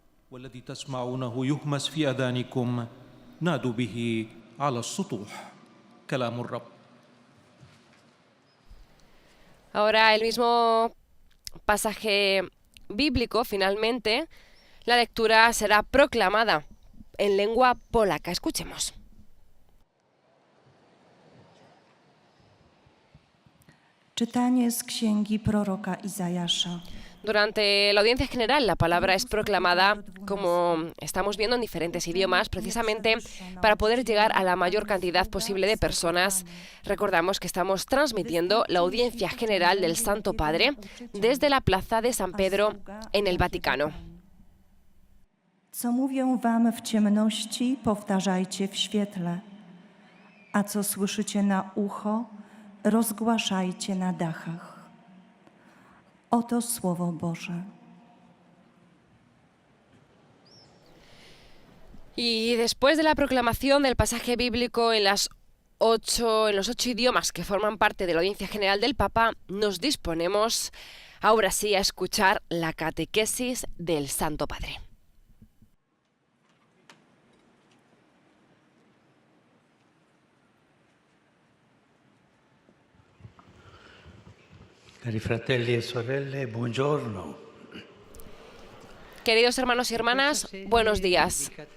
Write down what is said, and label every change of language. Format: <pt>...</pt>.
<ar>والذي تسمعونه يهمس في آذانكم نادوا به على السطوح كلام الرب.</ar> <es>Ahora el mismo pasaje bíblico, finalmente, la lectura será proclamada en lengua polaca. Escuchemos.</es> <pl>Czytanie z księgi proroka Izajasza.</pl> <es>Durante la audiencia general, la palabra es proclamada, como estamos viendo, en diferentes idiomas, precisamente para poder llegar a la mayor cantidad posible de personas. Recordamos que estamos transmitiendo la audiencia general del Santo Padre desde la Plaza de San Pedro en el Vaticano.</es> <pl>Co mówią wam w ciemności, powtarzajcie w świetle. a co słyszycie na ucho, rozgłaszajcie na dachach. Oto Słowo Boże.</pl> <es>Y después de la proclamación del pasaje bíblico en los 8 idiomas que forman parte de la audiencia general del Papa, nos disponemos ahora sí a escuchar la catequesis del Santo Padre.</es> <it>Cari fratelli e sorelle, buongiorno.</it> <es>Queridos hermanos y hermanas, buenos días.</es>